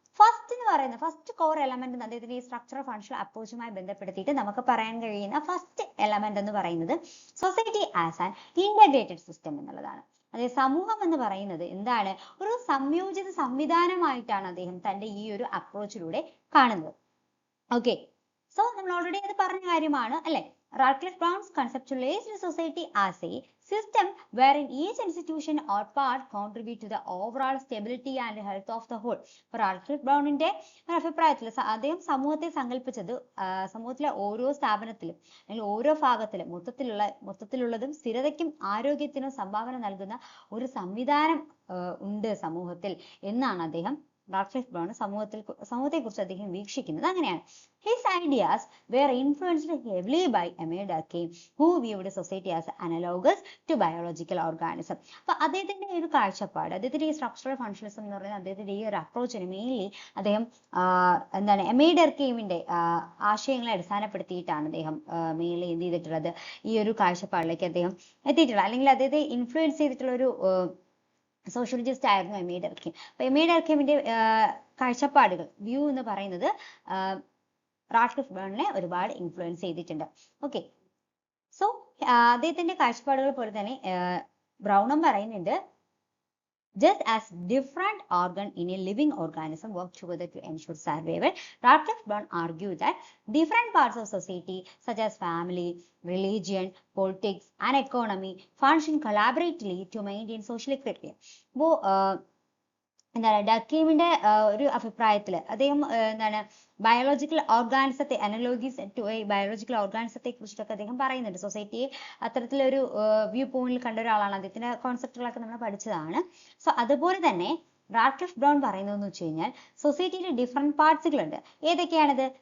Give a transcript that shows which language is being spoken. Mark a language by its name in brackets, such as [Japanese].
[Malayalam] First core element അദ്ദേഹത്തിന്റെ ഈ structural functional അപ്രോച്ചുമായി ബന്ധപ്പെടുത്തിയിട്ട് നമുക്ക് പറയാൻ കഴിയുന്ന ഫസ്റ്റ് എലമെന്റ് എന്ന് പറയുന്നത് [English] society as an integrated system [Malayalam] എന്നുള്ളതാണ്. അതായത് സമൂഹം എന്ന് പറയുന്നത് എന്താണ്, ഒരു സംയോജിത സംവിധാനമായിട്ടാണ് അദ്ദേഹം തന്റെ ഈ ഒരു അപ്രോച്ചിലൂടെ കാണുന്നത്. ഓക്കെ, സോ നമ്മൾ ഓൾറെഡി അത് പറഞ്ഞ കാര്യമാണ് അല്ലെ. [English] Radcliffe Brown's conceptualized society as a system wherein each institution or part contribute to the overall stability and health of the whole. [Malayalam] For Radcliffe Brownന്റെ അഭിപ്രായത്തിൽ അദ്ദേഹം സമൂഹത്തെ സങ്കല്പിച്ചത് സമൂഹത്തിലെ ഓരോ സ്ഥാപനത്തിലും അല്ലെങ്കിൽ ഓരോ ഭാഗത്തിലും മൊത്തത്തിലുള്ളതും സ്ഥിരതയ്ക്കും ആരോഗ്യത്തിനും സംഭാവന നൽകുന്ന ഒരു സംവിധാനം ഉണ്ട് സമൂഹത്തിൽ എന്നാണ് അദ്ദേഹം റാഡ്ക്ലിഫ് ബ്രൗൺ സമൂഹത്തെക്കുറിച്ച് അദ്ദേഹം വീക്ഷിക്കുന്നത് അങ്ങനെയാണ്. [English] His ideas were influenced heavily by Emile Durkheim, who viewed society as analogous to biological organism. [Malayalam] അപ്പൊ അദ്ദേഹത്തിന്റെ ഒരു കാഴ്ചപ്പാട്, അദ്ദേഹത്തിന്റെ ഈ സ്ട്രക്ചറൽ ഫങ്ഷണലിസം എന്ന് പറയുന്നത് അദ്ദേഹത്തിന്റെ ഈ ഒരു അപ്രോച്ചിന് മെയിൻലി അദ്ദേഹം എന്താണ് എമൈൽ ഡർക്കെയിമിന്റെ ആശയങ്ങളെ അടിസ്ഥാനപ്പെടുത്തിയിട്ടാണ് അദ്ദേഹം മെയിൻലി എന്ത് ചെയ്തിട്ടുള്ളത്, ഈ ഒരു കാഴ്ചപ്പാടിലേക്ക് അദ്ദേഹം എത്തിയിട്ടുള്ളത്. അല്ലെങ്കിൽ അദ്ദേഹത്തെ ഇൻഫ്ലുവൻസ് ചെയ്തിട്ടുള്ള ഒരു സോഷ്യോളജിസ്റ്റ് ആയിരുന്നു എമൈൽ ഡർക്കെയിം. അപ്പൊ എമൈൽ ഡർക്കെയിമിന്റെ കാഴ്ചപ്പാടുകൾ വ്യൂ എന്ന് പറയുന്നത് റാഡ്ക്ലിഫ് ബ്രൗണിനെ ഒരുപാട് ഇൻഫ്ലുവൻസ് ചെയ്തിട്ടുണ്ട്. [English] okay, so [Malayalam] അദ്ദേഹത്തിന്റെ കാഴ്ചപ്പാടുകൾ പോലെ തന്നെ ബ്രൗണും പറയുന്നുണ്ട്, [English] just as different organ in a living organism work together to ensure survival, Radcliffe Brown argued that different parts of society such as family, religion, politics and economy function collaboratively to maintain social equilibrium. [Malayalam] എന്താണ് ഡർക്കെയിമിന്റെ ഒരു അഭിപ്രായത്തിൽ അദ്ദേഹം എന്താണ് biological ഓർഗാനിസത്തെ അനലോഗീസ് to biological ഓർഗാനിസത്തെ കുറിച്ചിട്ടൊക്കെ അദ്ദേഹം പറയുന്നുണ്ട്. സൊസൈറ്റിയെ അത്തരത്തിലൊരു view പോയിന്റിൽ കണ്ട ഒരാളാണ്. അദ്ദേഹത്തിന്റെ കോൺസെപ്റ്റുകളൊക്കെ നമ്മൾ പഠിച്ചതാണ്. സോ അതുപോലെ തന്നെ റാഡ്ക്ലിഫ് ബ്രൗൺ പറയുന്നതെന്ന് വെച്ച് കഴിഞ്ഞാൽ സൊസൈറ്റിയിൽ ഡിഫറെന്റ് പാർട്സുകളുണ്ട്. ഏതൊക്കെയാണിത്?